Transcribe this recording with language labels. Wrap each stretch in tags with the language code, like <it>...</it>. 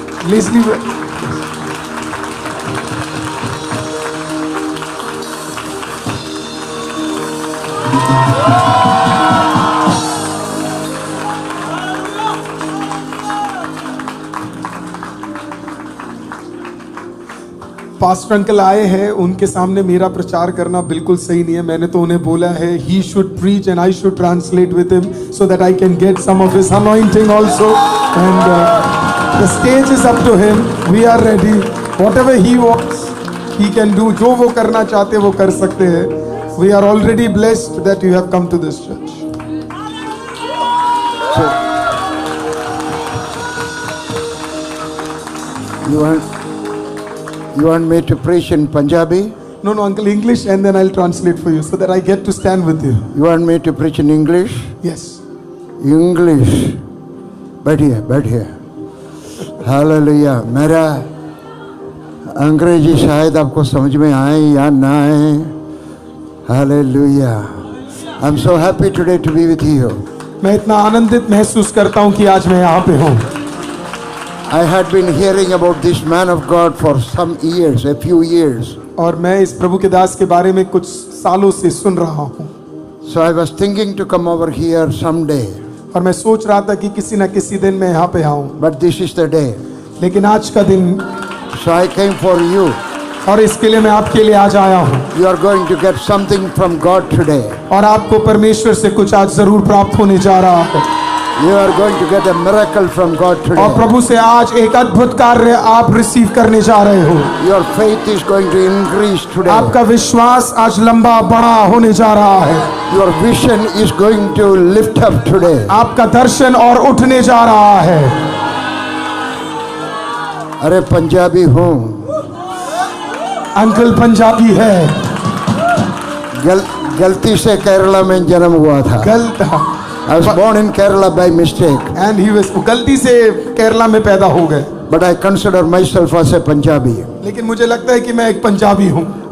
<hi>Leslie, pastor uncle आए हैं, उनके सामने मेरा प्रचार करना बिल्कुल सही नहीं है। मैंने तो उन्हें बोला है</hi> <en>he should preach and I should translate with him so that I can get some of his anointing also. And the stage is up to him. We are ready. Whatever he wants, he can do.</en> <hi>जो वो करना चाहते वो कर सकते हैं।</hi> <en>We are already blessed that you have come to this church. So, you want me to preach in Punjabi? No, uncle, English, and then I'll translate for you so that I get to stand with you. You want me to preach in English? Yes.</en> <hi>English. बैठिए। Hallelujah. मेरा अंग्रेजी शायद आपको समझ में आए या ना आए। Hallelujah.</hi> <en>I am so happy today to be with you.</en> <hi>मैं इतना आनंदित महसूस करता हूँ कि आज मैं यहाँ पे हूँ।</hi> <en>I had been hearing about this man of God for some years, a few years.</en> <hi>और मैं इस प्रभु के दास के बारे में कुछ सालों से सुन रहा हूँ।</hi> <en>So I was thinking to come over here someday.</en> <hi>और मैं सोच रहा था कि किसी न किसी दिन मैं यहाँ पे आऊँ।</hi> <en>But this is the day.</en> <hi>लेकिन आज का दिन।</hi> <en>So I came for you.</en> <hi>और इसके लिए मैं आपके लिए आज आया हूँ।</hi> <en>You are going to get something from God today.</en> <hi>और आपको परमेश्वर से कुछ आज जरूर प्राप्त होने जा रहा है।</hi> <en>You are going to get a miracle from God</en> <hi>और</hi> <en>today.</en> <hi>प्रभु से आज एक अद्भुत कार्य आप रिसीव करने जा रहे हो।</hi> <en>Your faith is going to increase today.</en> <hi>आपका विश्वास आज लंबा बड़ा होने जा रहा है।</hi> <en>Your vision is going to lift up today.</en> <hi>आपका दर्शन और उठने जा रहा है। अरे पंजाबी हूँ, अंकल पंजाबी है। गलती से केरला में जन्म हुआ था. गलत</hi> <en>I was born in Kerala by mistake, and he was</en> <hi>गलती से केरला में पैदा हो गए,</hi> <en>but I consider myself as a Punjabi.</en> <hi>लेकिन मुझे लगता है कि मैं एक पंजाबी हूँ।</hi>